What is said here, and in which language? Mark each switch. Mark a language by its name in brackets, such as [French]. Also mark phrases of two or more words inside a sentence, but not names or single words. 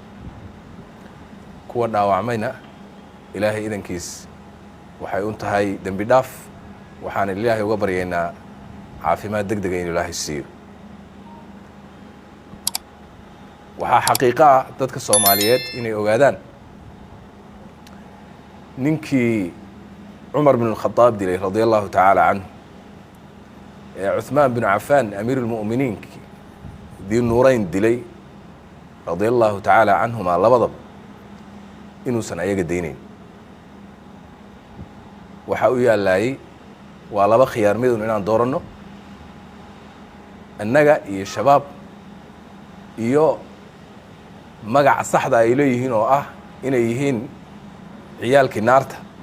[Somali] kuwa dhaawacmayna ilaahay idankiis waxay u tahay dembi dhaaf, waxaan ilaahay uga baryaynaa caafimaad degdeg inuu ilaahay siiyo. waxaa xaqiiqo ah dadka Soomaaliyeed inay ogaadaan ninkii Cumar bin al-Khattab dilay [Arabic] رضي الله تعالى عنه [Somali] ee Uthman bin Affan [Arabic] أمير المؤمنين ذي النورين [Somali] dilay [Arabic] رضي الله تعالى عنهما [Somali] labadaba inuusan ayaga deynayn. waxa uu yaalay waa laba khiyaar mid inaan dooranno annaga iyo shabaab iyo magac saxda ay leeyihiin oo ah inay yihiin ciyaalkii naarta.